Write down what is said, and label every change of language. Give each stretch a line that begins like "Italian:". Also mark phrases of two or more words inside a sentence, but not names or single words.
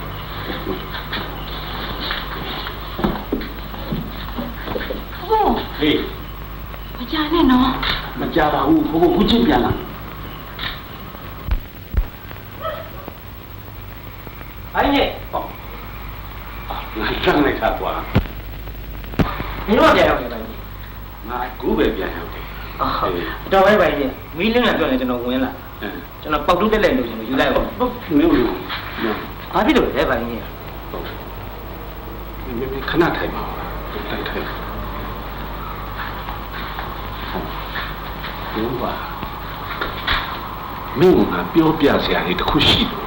Burmese: ဟုတ် ဟေး မကြနဲ့နော် မကြပါဘူးဘိုးခုချင်းပြန်လာ အဲ့ဒီဟော ငါတန်းလိုက်တာကွာ
Chinese: 你多少钱要给吧你？
Burmese: ငါကူပဲပြန်ရောက်တယ်
Chinese: 啊，到外边去，没人来叫你这种问了，
Burmese: အင်း
Chinese: 这种包住的来路线就来了。
Burmese: ဟုတ်မျိုးလို့နော် ဘာဖြစ်လို့လဲဗျာကြီး ဟုတ်မင်းခဏထိုင်ပါတိုက်ထိုင်ဟုတ်ပါမင်းကပြောပြစရာလေးတစ်ခုရှိလို့